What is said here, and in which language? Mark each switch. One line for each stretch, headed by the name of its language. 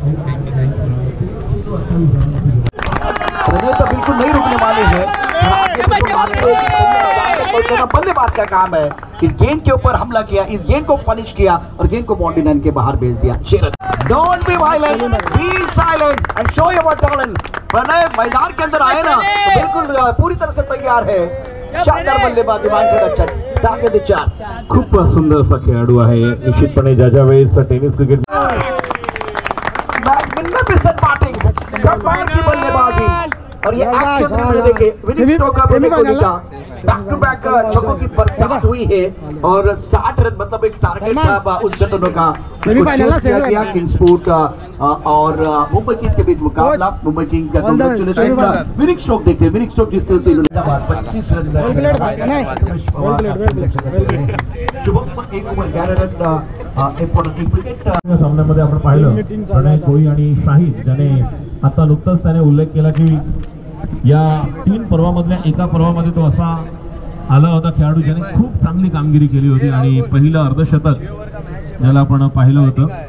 Hindi: प्रणय तो बिल्कुल नहीं रुकने वाले हैं, आगे बिल्कुल मारते हुए कि सही मैदान तक पहुंचना बल्लेबाज का काम है। इस गेंद के ऊपर हमला किया, इस गेंद को फिनिश किया और गेंद को बाउंड्री लाइन के बाहर भेज दिया।
English: Don't be violent, be silent and show your talent.
Hindi: Pranay मैदान के अंदर आए ना तो बिल्कुल पूरी तरह से तैयार है। शानदार बल्लेबाजी मानकर साकेत 4.
Marathi: खूप सुंदर असा खेळाडू आहे निश्चितपणे ज्या वेळेस टेनिस क्रिकेट
English: magnificent batting,
Hindi: कमाल की बल्लेबाजी और ये एक्शन में देखिए विनिंग स्ट्रोक का विनिंग का बैक टू बैक छक्कों की बरसात हुई है और 60 रन मतलब एक टारगेट था 59 रनों का सेमीफाइनल किया गया किंग्सफोर्ट और मुंबई किंग्स के बीच मुकाबला। मुंबई किंग्स का विनिंग स्ट्रोक देखते हैं, विनिंग स्ट्रोक जिस तरह से इन्होंने 25 रन शुभम एक ओव्हर 11 रन एक विकेट
Marathi: सामन्यामध्ये आपण पाहिलं प्रणय कोळी आणि शाहिद ज्याने आता नुकताच त्याने उल्लेख केला की या 3 पर्वामधल्या एका पर्वामध्ये तो असा आला होता खेळाडू ज्याने खूप चांगली कामगिरी केली होती आणि पहिलं अर्धशतक ज्याला आपण पाहिलं होतं.